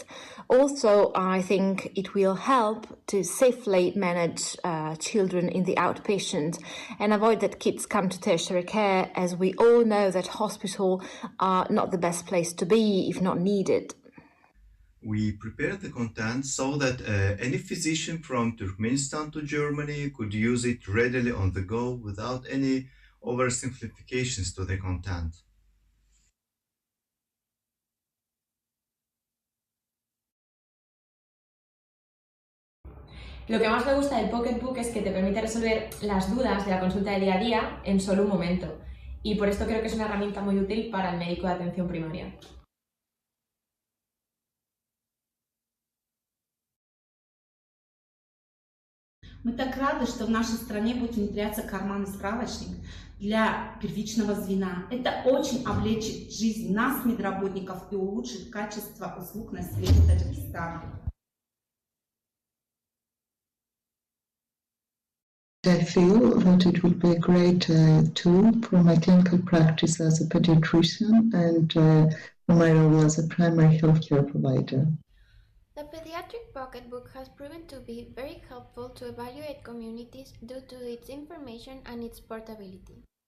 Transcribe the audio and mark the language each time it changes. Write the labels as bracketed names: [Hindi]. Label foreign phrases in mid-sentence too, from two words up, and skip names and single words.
[English] Also, I think it will help to safely manage children in the outpatient and avoid that kids come to tertiary care, as we all know that hospitals are not the best place to be if not needed. We prepared the content so that any physician from Turkmenistan to Germany could use it readily on the go without any oversimplifications to the content. [Spanish] Lo que más me gusta del Pocketbook es que te permite resolver las dudas de la consulta de día a día en solo un momento, y por esto creo que es una herramienta muy útil para el médico de atención primaria. [Russian] Мы так рады, что в нашей стране будет внедряться карманный справочник для первичного звена. Это очень облегчит жизнь нас, медработников, и улучшит качество услуг населения Таджикистана. [English] I feel that it would be a great tool for my clinical practice as a pediatrician and for my role as a primary healthcare provider. The pediatric pocketbook has proven to be very helpful to evaluate communities due to its information and its portability.